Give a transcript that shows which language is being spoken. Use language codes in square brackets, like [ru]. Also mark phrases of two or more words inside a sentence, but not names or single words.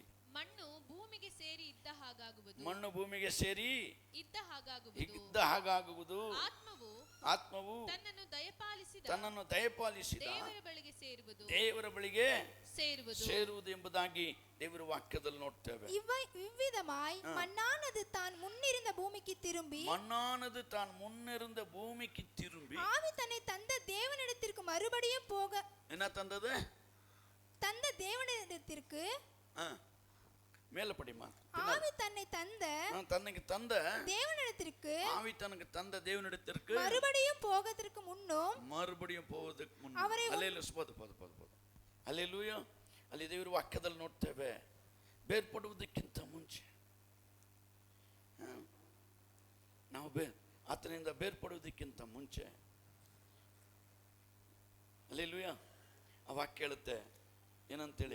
[kn] ಮಣ್ಣು ಭೂಮಿಗೆ ಸೇರಿ ಇದ್ದ ಹಾಗಾಗುವುದು. ಮಣ್ಣು ಭೂಮಿಗೆ ಸೇರಿ ಇದ್ದ ಹಾಗಾಗುವುದು. ಆತ್ಮವು ತನ್ನನ್ನು ದಯಪಾಲಿಸಿದ ದೇವರ ಬಳಿಗೆ ಸೇರುವುದು ಎಂಬುದಾಗಿ ದೇವರ ವಾಕ್ಯದಲ್ಲಿ ನೋಡ್ತೇವೆ. [ta] இவ்விதமாய் மண்ணானது தான் முன்னிருந்த பூமிக்கு திரும்பி ஆவி தன்னை தந்த தேவனிடத்திற்கு மறுபடியும் போக. என்ன தந்தது? தந்த தேவனிடத்திற்கு. மேல படிமா. ஆவி தன்னை தந்த தேவனிடத்திற்கு மறுபடியும் போவதற்கு முன்னும் [kn] ಅಲ್ಲೇಲೂಯಾ. ಅಲ್ಲಿ ದೇವರ ವಾಕ್ಯದಲ್ಲಿ ನೋಡ್ತೇವೆ, ಬೇರ್ಪಡುವುದಕ್ಕಿಂತ ಮುಂಚೆ ನಾವು ಆತನಿಂದ ಬೇರ್ಪಡುವುದಕ್ಕಿಂತ ಮುಂಚೆ ಅಲ್ಲೇಲೂಯಾ ಆ ವಾಕ್ಯ ಹೇಳುತ್ತೆ ಏನಂತೇಳಿ,